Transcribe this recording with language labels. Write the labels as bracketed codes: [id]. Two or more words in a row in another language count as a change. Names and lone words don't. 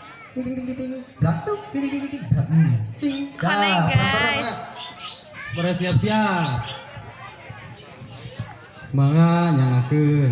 [su] ting ting ting ting ting blak tuh ting ting ting ting blak cing Koneng, guys. Supaya siap-siap. Mangga nyangakeun.